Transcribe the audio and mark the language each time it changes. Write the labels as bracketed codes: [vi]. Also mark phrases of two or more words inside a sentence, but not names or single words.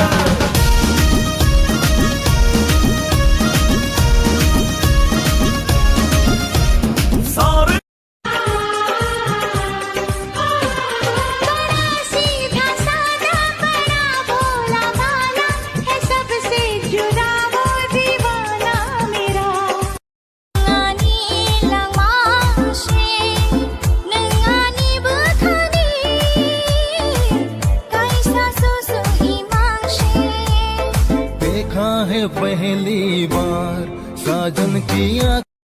[hi] सीधा सादा बड़ा भोला भाला है सबसे जुदा वो दीवाना मेरा। [trp] Ngani lamashe nengani buthani kaisa susu imangshe। [hi] देखा है पहली बार साजन की